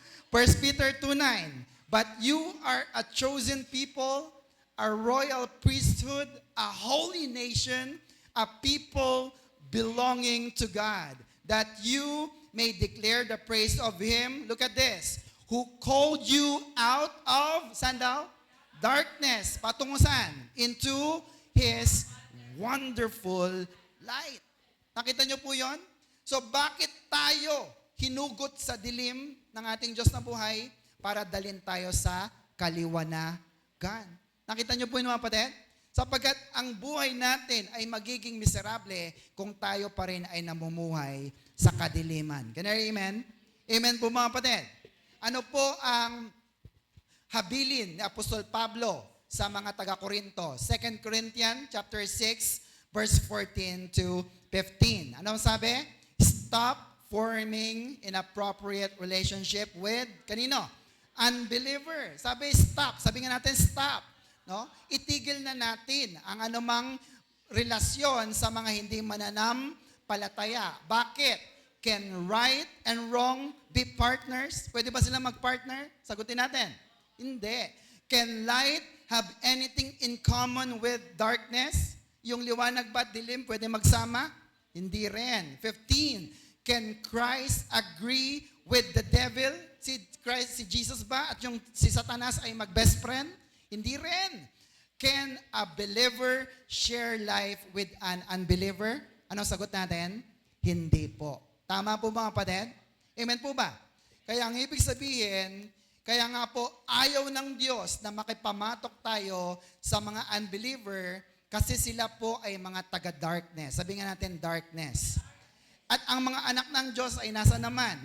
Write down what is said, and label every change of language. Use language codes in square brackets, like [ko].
[en] 1 Peter 2:9. But you are a chosen people, a royal priesthood, a holy nation, a people belonging to God, that you may declare the praise of Him, look at this, who called you out of, [tl] saan daw? [en] Darkness, [tl] patungo saan? [en] Into His wonderful light. [tl] Nakita niyo po yon? So bakit tayo hinugot sa dilim ng ating Diyos na buhay para dalhin tayo sa kaliwanagan? Nakita niyo po yun, mga kapatid? Sapagkat ang buhay natin ay magiging miserable kung tayo pa rin ay namumuhay sa kadiliman. [en] Can I amen? [tl] Amen po, mga kapatid. Ano po ang habilin ni Apostol Pablo sa mga taga-Korinto? [en] 2 Corinthians chapter 6 verse 14 to 15. [tl] Ano sabi? [en] Stop forming inappropriate relationship with [tl] kanino? Unbeliever. Sabi stop. Sabi nga natin stop. No? Itigil na natin ang anumang relasyon sa mga hindi mananampalataya. Bakit? [en] Can right and wrong be partners? [tl] Pwede ba sila mag-partner? Sagutin natin. Hindi. [en] Can light have anything in common with darkness? [tl] Yung liwanag ba at dilim pwede magsama? Hindi rin. [en] 15. Can Christ agree with the devil? [tl] Si Jesus ba at yung si Satanas ay mag-best friend? Hindi rin. [en] Can a believer share life with an unbeliever? [tl] Anong sagot natin? Hindi po. Tama po ba, kapatid? Amen po ba? Kaya ang ibig sabihin, kaya nga po ayaw ng Diyos na makipamatok tayo sa mga unbeliever kasi sila po ay mga taga-darkness. Sabi nga natin, darkness. At ang mga anak ng Diyos ay nasa naman?